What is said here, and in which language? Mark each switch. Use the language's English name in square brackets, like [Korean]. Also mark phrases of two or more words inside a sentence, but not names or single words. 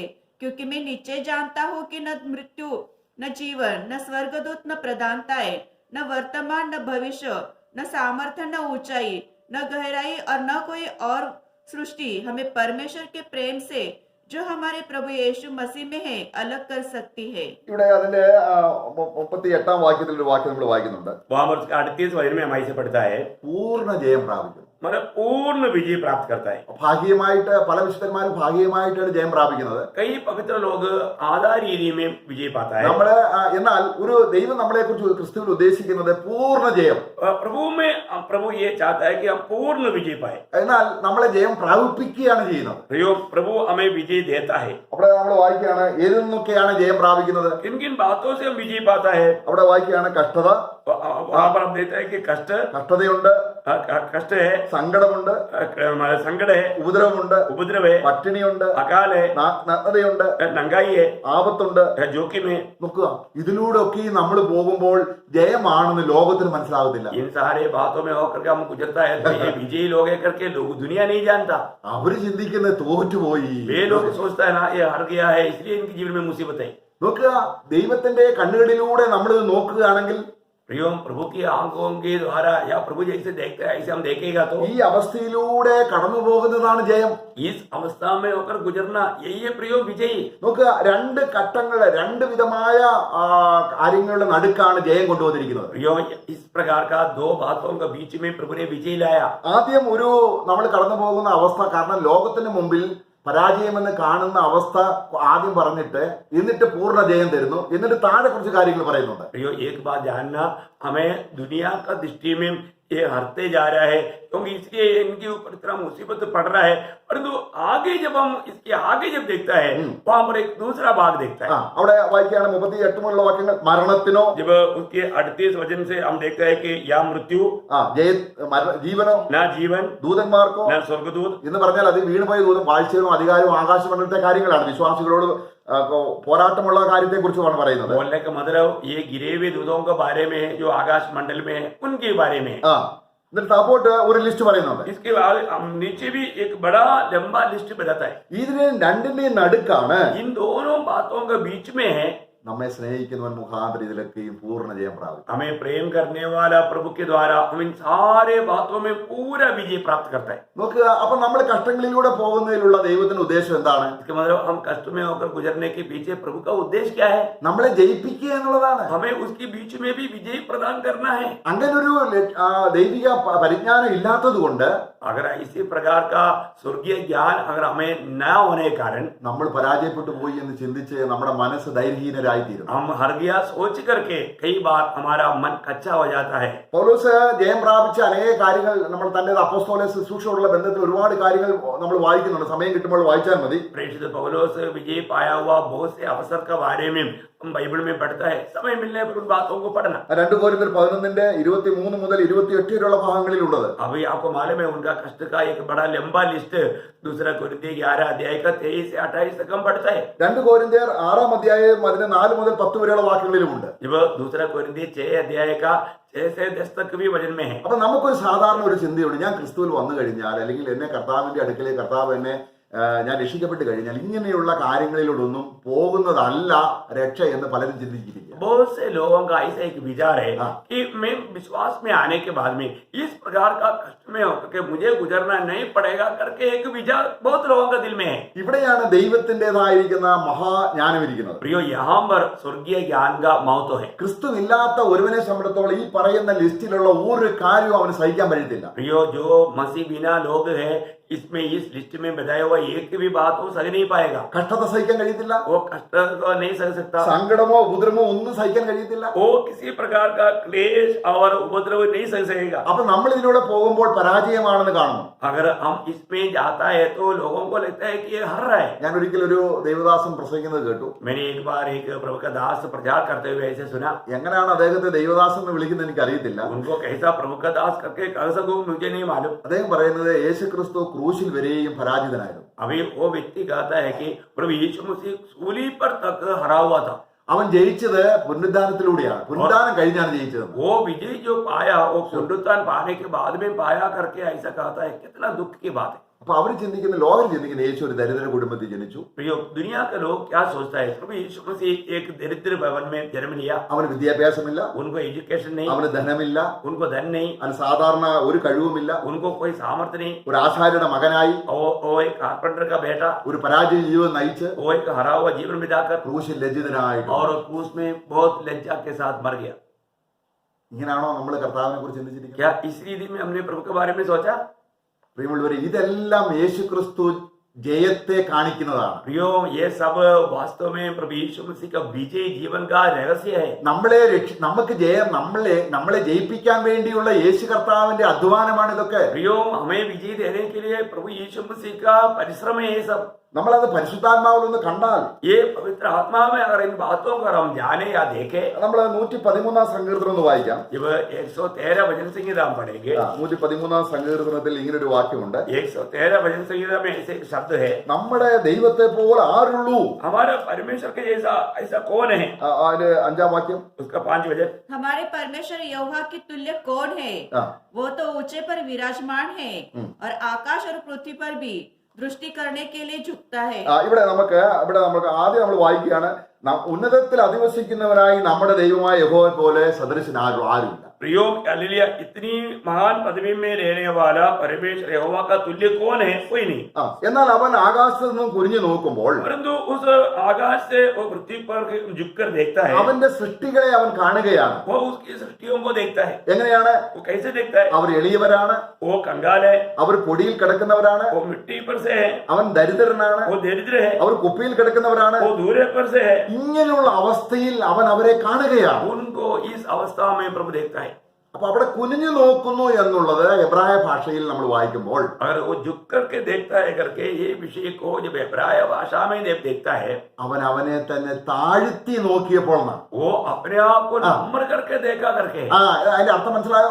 [Hindi] क्योंकि मैं निश्चय जानता हूँ कि न मृत्यु न जीवन न स्वर्गदूत न प्रधानताएं न वर्तमान न भविष्य न सामर्थ्य न ऊंचाई न गहराई और न कोई और सृष्टि हमें परमेश्वर के प्रेम से जो हमारे प्रभु यीशु मसीह में है अलग कर सकती है. [Malayalam] ഇവിടെ അതിന്റെ 38-ാം വാക്യത്തിൽ ഒരു വാക്യം നമ്മൾ വായിക്കുന്നുണ്ട്. [Hindi] वहां पर 38 वचन में हम ऐसे पढ़ता है, [Malayalam] പൂർണ്ണ ജയം പ്രാപിക്കുന്നു. [Hindi] मतलब पूर्ण विजय प्राप्त करता है. [Malayalam] ഭാഗികമായിട്ട് പല വിശുദ്ധന്മാരും ഭാഗികമായിട്ടാണ് ജയം പ്രാപിക്കുന്നത്. [Hindi] कई पवित्र लोग आधा रीति में विजय पाता है. [Malayalam] നമ്മള് എന്നാൽ ഒരു ദൈവം നമ്മളെ കുറിച്ച് ക്രിസ്തുവിൽ ഉദ്ദേശിക്കുന്നത് പൂർണ്ണ ജയം. [Hindi] प्रभु में प्रभु ये चाहता है कि हम पूर्ण विजय पाए. [Malayalam] എന്നാൽ നമ്മളെ ജയം പ്രാപിപ്പിക്കുകയാണ് ചെയ്യുന്നത്. [Hindi] प्रभु हमें विजय देता है. [Malayalam] അവിടെ നമ്മൾ വായിക്കുകയാണ് ഏതിൽ നിന്നൊക്കെയാണ് ജയം പ്രാപിക്കുന്നത്. [Hindi] किन किन बातों से हम विजय पाता है. [Malayalam] അവിടെ വായിക്കുകയാണ് കഷ്ടത, [Hindi] वहां पर हम देखते हैं कि [Malayalam] കഷ്ടതയുണ്ട്, [Hindi] कष्ट है, [Malayalam] സങ്കടമുണ്ട്, [Hindi] संकट है, [Malayalam] ഉപദ്രവമുണ്ട്, [Hindi] उपद्रव है, [Malayalam] പട്ടിണിയുണ്ട്, [Hindi] अकाल है, [Malayalam] നഗ്നതയുണ്ട്, [Hindi] नंगाई है, [Malayalam] ആപത്തുണ്ട്, [Hindi] जोखिम है. [Malayalam] നോക്കുക, ഇതിലൂടെ ഒക്കെ നമ്മൾ പോകുമ്പോൾ ജയമാണെന്ന് ലോകത്തിന് മനസ്സിലാകത്തില്ല. [Hindi] इन सारे बातों में होकर के हम गुजरता है तो ये विजयी लोग है करके लोग दुनिया नहीं जानता. [Malayalam] അവര് ചിന്തിക്കുന്നത് തോറ്റുപോയി. [Hindi] वे लोग सोचता है ना ये हार गया है इसलिए इनके जीवन में मुसीबत है. [Malayalam] നോക്കുക, ദൈവത്തിന്റെ കണ്ണുകളിലൂടെ നമ്മൾ നോക്കുകയാണെങ്കിൽ [Hindi] प्रियो प्रभु की आंखों के द्वारा या प्रभु जैसे देखते हैं ऐसे हम देखेगा तो [Malayalam] ഈ അവസ്ഥയിലൂടെ കടന്നു പോകുന്നതാണ് ജയം. [Hindi] इस अवस्था में होकर गुजरना यही है प्रियो विजयी. [Malayalam] നോക്കുക, രണ്ട് ഘട്ടങ്ങള്, രണ്ട് വിധമായ കാര്യങ്ങളുടെ നടുക്കാണ് ജയം കൊണ്ടുവന്നിരിക്കുന്നത്. [Hindi] प्रियो इस प्रकार का दो बातों के बीच में प्रभु ने विजय लाया. [Malayalam] ആദ്യം ഒരു നമ്മൾ കടന്നു പോകുന്ന അവസ്ഥ, കാരണം ലോകത്തിന് മുമ്പിൽ പരാജയമെന്ന് കാണുന്ന അവസ്ഥ ആദ്യം പറഞ്ഞിട്ട് എന്നിട്ട് പൂർണ്ണ ജയം തരുന്നു, എന്നിട്ട് താഴെ കുറച്ച് കാര്യങ്ങൾ പറയുന്നുണ്ട്. [Hindi] प्रियो एक बात जानना, हमें दुनिया का दृष्टि में ये हरते जा रहा है क्योंकि इसलिए इनके ऊपर इतना मुसीबत पड़ रहा है. परंतु आगे जब हम इसके आगे जब देखता है वहां पर एक दूसरा भाग देखता है. [Malayalam] അവിടെ വായിക്കുകയാണ് 38 മുതലുള്ള വാക്യങ്ങൾ. മരണത്തിനോ, [Hindi] जब उसके 38 वचन से हम देखते हैं कि या मृत्यु, [Malayalam] ജീവനോ, [Hindi] ना जीवन, [Malayalam] ദൂതന്മാർക്കോ [Hindi] ना स्वर्गदूत [Malayalam] എന്ന് പറഞ്ഞാൽ അത് വീണുപോയ ദൂതം, വാഴ്ചയും അധികാരവും ആകാശമണ്ഡലത്തെ കാര്യങ്ങളാണ്. വിശ്വാസികളോട് പോരാട്ടമുള്ള കാര്യത്തെ കുറിച്ചുമാണ് പറയുന്നത്. [Hindi] बोलने का मतलब ये गिरे हुए दूतों के बारे में है, जो आकाश मंडल में है उनके बारे में. [Malayalam] എന്നിട്ട് താപ്പോട്ട് ഒരു ലിസ്റ്റ് പറയുന്നുണ്ട്. [Hindi] इसके बाद हम नीचे भी एक बड़ा लंबा लिस्ट बताता है. [Malayalam] ഇതിന് രണ്ടിന്റെയും നടുക്കാണ് [Hindi] इन दोनों बातों के बीच में है [Malayalam] നമ്മെ സ്നേഹിക്കുന്നവൻ മുഖാന്തരം ഇതിലൊക്കെയും പൂർണ്ണ ജയം പ്രാപിക്കും. [Hindi] हमें प्रेम करने वाला प्रभु के द्वारा हम इन सारे बातों में पूरा विजय प्राप्त करता है. [Malayalam] നോക്കുക, അപ്പൊ നമ്മൾ കഷ്ടങ്ങളിലൂടെ പോകുന്നതിലുള്ള ദൈവത്തിന്റെ ഉദ്ദേശം എന്താണ്? [Hindi] इसका मतलब हम कष्ट में होकर गुजरने के पीछे प्रभु का उद्देश्य क्या है? [Malayalam] നമ്മളെ ജയിപ്പിക്കുക എന്നുള്ളതാണ്. [Hindi] हमें उसके बीच में भी विजय प्रदान करना है. [Malayalam] അങ്ങനൊരു ദൈവിക പരിജ്ഞാനം ഇല്ലാത്തത് കൊണ്ട് [Hindi] अगर इसी प्रकार का स्वर्गीय ज्ञान अगर हमें न होने के कारण [Malayalam] നമ്മൾ പരാജയപ്പെട്ടു പോയി എന്ന് ചിന്തിച്ച് നമ്മുടെ മനസ്സ് ധൈര്യഹീനരായിത്തീരും. [Hindi] हम हर गया सोच करके कई बार हमारा मन कच्चा हो जाता है. [Malayalam] പൗലോസ് ജയം പ്രാപിച്ച അനേക കാര്യങ്ങൾ നമ്മൾ തന്റെ അപ്പോസ്തല ശുശ്രൂഷയോടുള്ള ബന്ധത്തിൽ ഒരുപാട് കാര്യങ്ങൾ നമ്മൾ വായിക്കുന്നുണ്ട്. സമയം കിട്ടുമ്പോൾ വായിച്ചാൽ മതി. [Hindi] प्रेषित पौलुस विजय पाया हुआ बहुत से अवसर के बारे में हम बाइबल में पढ़ता है. समय मिलने पर उन बातों को पढ़ना. [Malayalam] 2 कोरिന്ത്യർ 11:23 മുതൽ 28 വരെയുള്ള ഭാഗങ്ങളിലുള്ളത്. [Hindi] अभी आपको मालूम है उनका कष्ट का एक बड़ा लंबा लिस्ट दूसरा कोरिन्थियों 11 अध्याय का 23 से 28 तक हम पढ़ता है. [Malayalam] 2 कोरिന്ത്യർ 6 അധ്യായം അതിന് 4 മുതൽ 10 വരെയുള്ള വാക്യങ്ങളിലുമുണ്ട്. [Hindi] जब दूसरा कोरिन्थियों 6 अध्याय का 6 से 10 तक भी वचन में है. [Malayalam] അപ്പൊ നമുക്കൊരു സാധാരണ ഒരു ചിന്തയുണ്ട്, ഞാൻ ക്രിസ്തുവിൽ വന്നു കഴിഞ്ഞാൽ അല്ലെങ്കിൽ എന്നെ കർത്താവിന്റെ അടുക്കലേക്ക് കർത്താവ് എന്നെ ഞാൻ രക്ഷിക്കപ്പെട്ട് കഴിഞ്ഞാൽ ഇങ്ങനെയുള്ള കാര്യങ്ങളിലൂടൊന്നും പോകുന്നതല്ല രക്ഷ എന്ന് പലരും ചിന്തിച്ചിരിക്കുക. [Hindi] बहुत से लोगों का ऐसा एक विचार है कि मैं विश्वास में आने के बाद में इस प्रकार का कष्ट में होकर के मुझे गुजरना नहीं पड़ेगा करके एक विचार बहुत लोगों का दिल में है. [Malayalam] ഇവിടെയാണ് ദൈവത്തിൻ്റെതായിരിക്കുന്ന മഹാജ്ഞാനം ഇരിക്കുന്നത്. [Hindi] प्रियो, यहाँ पर स्वर्गीय ज्ञान का महत्व है. [Malayalam] ക്രിസ്തുവില്ലാത്ത ഒരുവനെ സംബന്ധിച്ചിടത്തോളം ഈ പറയുന്ന ലിസ്റ്റിലുള്ള ഒരു കാര്യവും അവന് സഹിക്കാൻ പറ്റത്തില്ല. [Hindi] प्रियो, जो मसीह बिना लोग है इसमें इस लिस्ट में बताया हुआ एक भी बात वो सह नहीं पाएगा. [Malayalam] കഷ്ടത സഹിക്കാൻ കഴിയത്തില്ല, [Hindi] वो कष्ट को नहीं सह सकता, [Malayalam] സങ്കടമോ ഉപദ്രവമോ ഒന്നും സഹിക്കാൻ കഴിയത്തില്ല. [Hindi] वो किसी प्रकार का क्लेश और उपद्रव नहीं सह सकेगा. [Malayalam] അപ്പൊ നമ്മൾ ഇതിലൂടെ പോകുമ്പോൾ പരാജയമാണെന്ന് കാണുന്നു. [Hindi] अगर हम इसमें जाता है तो लोगों को लगता है कि ये हर रहा है. [Malayalam] ഞാൻ ഒരിക്കൽ ഒരു ദൈവദാസൻ പ്രസംഗിക്കുന്നത് കേട്ടു. [Hindi] मैंने एक बार एक प्रभु का दास प्रचार करते हुए ऐसे सुना. [Malayalam] എങ്ങനെയാണ് അദ്ദേഹത്തെ ദൈവദാസൻ എന്ന് വിളിക്കുന്നത് എനിക്ക് അറിയത്തില്ല. [Hindi] उनको कैसा प्रभु का दास करके कह सकूं मुझे नहीं मालूम. [Malayalam] അദ്ദേഹം പറയുന്നത് യേശുക്രിസ്തു ക്രൂശിൽ വരെയും പരാജിതനായിരുന്നു. [Hindi] अभी वो व्यक्ति कहता है कि प्रभु यीशु मसीह सूली पर तक हरा हुआ था. [Malayalam] അവൻ ജയിച്ചത് പുനരുദ്ധാനത്തിലൂടെയാണ്. പുനരുദ്ധാനം കഴിഞ്ഞാണ് ജയിച്ചത്. [Hindi] वो विजय जो पाया वो पुनरुत्थान पाने के बाद में पाया करके ऐसा कहता है. कितना दुख की बात है. [Malayalam] അപ്പൊ അവർ ചിന്തിക്കുന്ന, ലോകം ചിന്തിക്കുന്ന യേശു ഒരു ദരിദ്ര കുടുംബത്തിൽ ജനിച്ചു. [Hindi] प्रियो, दुनिया के लोग क्या सोचता है? प्रभु यीशु मसीह एक दरिद्र भवन में जन्म लिया. [Malayalam] അവന് വിദ്യാഭ്യാസമില്ല, [Hindi] उनको एजुकेशन नहीं, [Malayalam] അവന് ധനമില്ല, [Hindi] उनको धन नहीं, [Malayalam] അവന് സാധാരണ ഒരു കഴിവുമില്ല. [Hindi] उनको कोई सामर्थ्य नहीं. [Malayalam] ഒരു ആശാരിയുടെ മകനായി [Hindi] वो एक कारपेंटर का बेटा, [Malayalam] ഒരു പരാജയ ജീവിതം നയിച്ച് [Hindi] वो एक हरा हुआ जीवन बिताकर [Malayalam] ക്രൂശിൽ ലജ്ജിതനായിട്ട്. [Hindi] और क्रूस में बहुत लज्जा के साथ मर गया. [Malayalam] ഇങ്ങനെയാണോ നമ്മൾ കർത്താവിനെ കുറിച്ച് ചിന്തിച്ചിരിക്കുന്നത്? [Hindi] क्या इस रीति में हमने प्रभु के बारे में सोचा? [Malayalam] പ്രിയമുള്ളവരെ, ഇതെല്ലാം യേശുക്രിസ്തു ജയത്തെ കാണിക്കുന്നതാണ്. [Hindi] प्रियो, ये सब वास्तव में प्रभु यीशु मसीह का विजय जीवन का रहस्य है. [Malayalam] നമുക്ക് ജയം, നമ്മളെ ജയിപ്പിക്കാൻ വേണ്ടിയുള്ള യേശു കർത്താവിന്റെ അധ്വാനമാണ് ഇതൊക്കെ. [Hindi] प्रियो, हमें विजय देने के लिए प्रभु यीशु मसीह का परिश्रम है ये सब. [Malayalam] നമ്മളത് പരിശുദ്ധാത്മാവിൽ ഒന്ന് കണ്ടാൽ, [Hindi] ये पवित्र आत्मा में अगर इन बातों को हम जाने या देखें, [Malayalam] നമ്മൾ 113 സങ്കീർത്തനം ഒന്ന് വായിക്കാം. [Hindi] जब 113 भजन संहिता हम पढ़ेंगे, [Malayalam] 113 സങ്കീർത്തനത്തിൽ ഇങ്ങനെ ഒരു വാക്യമുണ്ട്. [Hindi] 113 भजन संहिता में ऐसे एक शब्द है, [Malayalam] നമ്മുടെ ദൈവത്തെ പോലെ ആരുള്ളൂ. [Hindi] हमारा परमेश्वर के जैसा ऐसा कौन है? [Malayalam] അതില് 5ാം വാക്യം, [Hindi] उसका 5 वचन. हमारे परमेश्वर यहोवा के तुल्य कौन है? वो तो ऊंचे पर विराजमान है और आकाश और पृथ्वी पर भी दृष्टि करने के लिए झुकता है. [Malayalam] ഇവിടെ നമുക്ക് ആദ്യം നമ്മൾ വായിക്കുകയാണ്, ഉന്നതത്തിൽ അധിവസിക്കുന്നവനായി നമ്മുടെ ദൈവമായ യഹോവയെ പോലെ സദൃശൻ ആരുമില്ല. [Hindi] प्रियो, हालेलुया, इतनी महान पदवी में रहने वाला परमेश्वर यहोवा का तुल्य कौन है? कोई नहीं. [Malayalam] എന്നാൽ അവൻ ആകാശത്ത് നിന്നും കുനിഞ്ഞു നോക്കുമ്പോൾ [Hindi] परंतु उस आकाश से वो पृथ्वी पर झुककर देखता है. [Malayalam] അവന്റെ സൃഷ്ടികളെ അവൻ കാണുകയാണ്. [Hindi] वो उसकी सृष्टियों को देखता है. [Malayalam] എങ്ങനെയാണ്? [Hindi] वो कैसे देखता है? [Malayalam] അവർ എളിയവരാണ്, [Hindi] वो कंगाल है, [Malayalam] അവർ പൊടിയിൽ കിടക്കുന്നവരാണ്, [Hindi] वो मिट्टी पर से है, [Malayalam] അവൻ ദരിദ്രനാണ്, [Hindi] वो दरिद्र है, [Malayalam] അവർ കുപ്പിയിൽ കിടക്കുന്നവരാണ്. [Hindi] वो दूरे पर से है. [Malayalam] ഇങ്ങനെയുള്ള അവസ്ഥയിൽ അവൻ അവരെ കാണുകയാണ്. [Hindi] उनको इस अवस्था में प्रभु देखता है. [Malayalam] അപ്പൊ അവിടെ കുനിഞ്ഞു നോക്കുന്നു എന്നുള്ളത് എബ്രായ ഭാഷയിൽ നമ്മൾ വായിക്കുമ്പോൾ, [Hindi] अगर वो झुक करके देखता है करके ये विषय को जब इब्राय भाषा में जब देखता है, [Malayalam] അവൻ അവനെ തന്നെ താഴ്ത്തി നോക്കിയപ്പോൾ എന്നാണ്. [Hindi] वो अपने आप को नम्र करके देखा करके. [Malayalam] അതിന്റെ अർത്ഥം മനസ്സിലായോ?